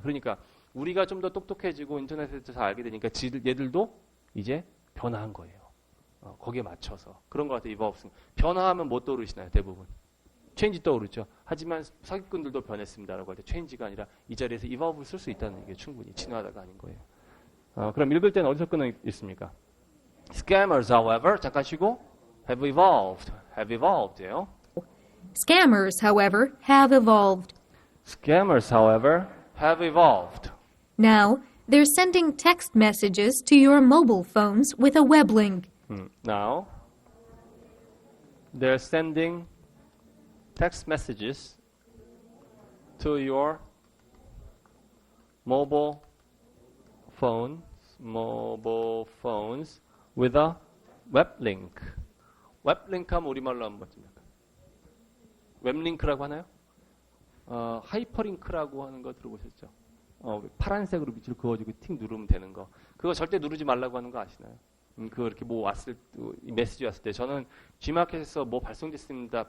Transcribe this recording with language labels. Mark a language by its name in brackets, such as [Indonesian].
[Korean] 그러니까 우리가 좀 더 똑똑해지고 인터넷에서 잘 알게 되니까 얘들도 이제 변화한 거예요. 거기에 맞춰서. 그런 것 같아요. evolve. 변화하면 뭐 떠오르시나요? 대부분. change 떠오르죠. 하지만 사기꾼들도 변했습니다라고 할 때 change가 아니라 이 자리에서 evolve를 쓸 수 있다는 게 충분히 진화하다가 아닌 거예요. 그럼 읽을 때는 어디서 끊어 있습니까? [English] Scammers, however, [Korean] 잠깐 쉬고 [English] have evolved예요. Scammers, however, have evolved. Scammers, however, have evolved. Now, they're sending text messages to your mobile phones with a web link. Now, they're sending text messages to your mobile phones with a web link. [Korean] 웹 링크 하면 우리말로 한번 좀 웹 링크라고 하나요? 하이퍼링크라고 하는 거 들어보셨죠? 파란색으로 밑으로 그어주고 틱 누르면 되는 거. 그거 절대 누르지 말라고 하는 거 아시나요? 그거 이렇게 뭐 메시지 왔을 때 저는 G마켓에서 뭐 발송됐습니다.